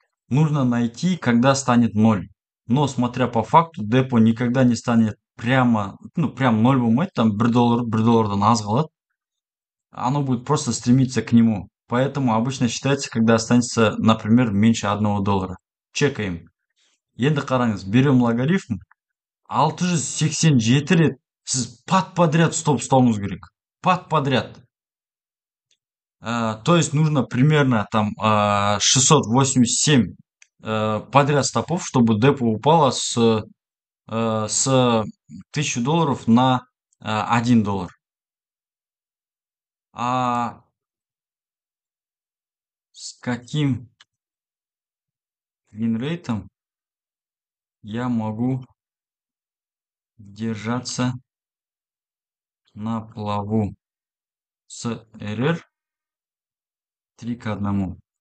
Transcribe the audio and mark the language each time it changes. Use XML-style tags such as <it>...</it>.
<ru>Нужно найти, когда станет 0. Но, смотря по факту, депо никогда не станет прям 0</ru> <kk>болмайды,</kk> <ru>там</ru> <kk>$1 аз қалады.</kk> <ru>Оно будет просто стремиться к нему. Поэтому обычно считается, когда останется, например, меньше $1. Чекаем.</ru> <kk>Енді қараңыз,</kk> <ru>берем логарифм.</ru> <kk>687 рет сіз подряд стоп ұстауыңыз керек.</kk> <ru>Подряд. То есть нужно примерно там 687 подряд стопов, чтобы депо упало с $1000 на $1. А с каким винрейтом я могу держаться на плаву с РР 3:1?</ru>